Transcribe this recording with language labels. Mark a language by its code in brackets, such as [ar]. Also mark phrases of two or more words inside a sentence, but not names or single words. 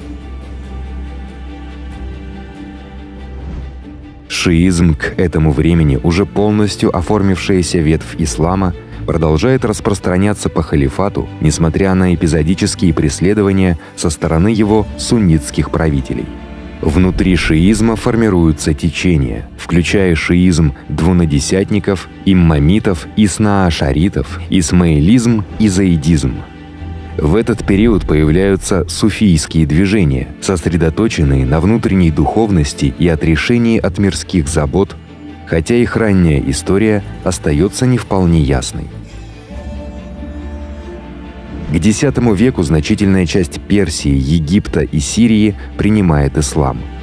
[ru] Шиизм к этому времени, уже полностью оформившаяся ветвь ислама, продолжает распространяться по халифату, несмотря на эпизодические преследования со стороны его суннитских правителей. Внутри шиизма формируются течения, включая шиизм двунадесятников, иммамитов, иснаашаритов, исмаилизм и заидизм. В этот период появляются суфийские движения, сосредоточенные на внутренней духовности и отрешении от мирских забот, хотя их ранняя история остается не вполне ясной. К X веку значительная часть Персии, Египта и Сирии принимает ислам.